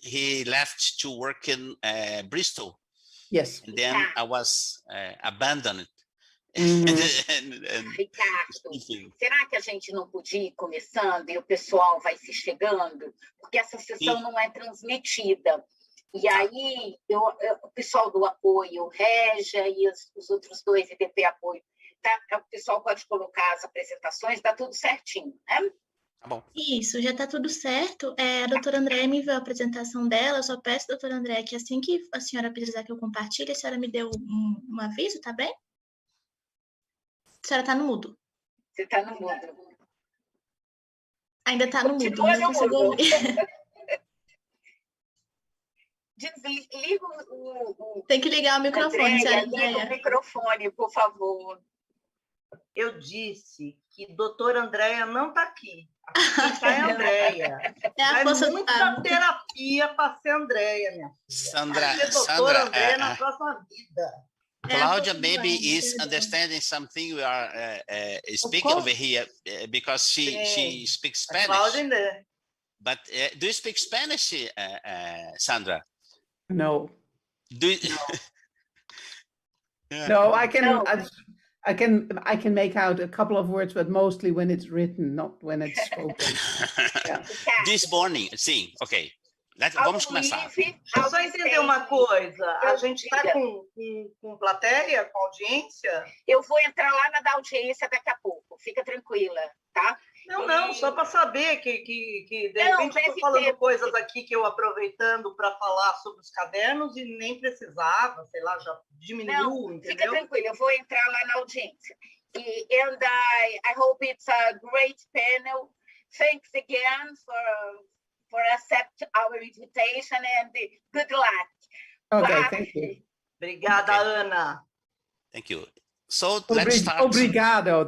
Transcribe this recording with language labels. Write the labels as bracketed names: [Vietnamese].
[English] He left to work in Bristol. Yes. And then I was abandoned. [Portuguese] Ricardo, será que a gente não podia ir começando e o pessoal vai se chegando? Porque essa sessão não é transmitida. E aí, o pessoal do apoio, Régia e os outros dois EBP apoio, tá? O pessoal pode colocar as apresentações, tá tudo certinho, né? Tá bom. Isso, já está tudo certo. A doutora Andréia me enviou a apresentação dela. Eu só peço, doutora Andréia, que assim que a senhora precisar que eu compartilhe, a senhora me dê um aviso, tá bem? A senhora está no mudo. Você está no mudo. Ainda está no mudo, não consigo ouvir. Desliga o... Tem que ligar o microfone, senhora Andréia. Liga o microfone, por favor. Eu disse que doutora Andréia não está aqui. Aqui está a Andréia. É muita terapia para ser Andréia, minha filha. Sandra, Andréia na próxima vida. [English] Claudia maybe is understanding something we are speaking over here because she speaks Spanish. Claudia, but do you speak Spanish, Sandra? No. Yeah. No, I can make out a couple of words, but mostly when it's written, not when it's spoken. Yeah. This morning, [Portuguese] sim, ok. Vamos começar. Eu só entender uma coisa. A gente está com plateia, com audiência? Eu vou entrar lá na da audiência daqui a pouco. Fica tranquila, tá? Não, só para saber que de repente eu estou falando coisas aqui que eu aproveitando para falar sobre os cadernos e nem precisava, sei lá, já diminuiu, entendeu? Fica tranquila, eu vou entrar lá na audiência. [English] And I hope it's a great panel. Thanks again for accept our invitation and good luck. Okay, thank you. [Portuguese] Obrigada, Ana. [English] Thank you. So let's start. [Portuguese] Obrigado.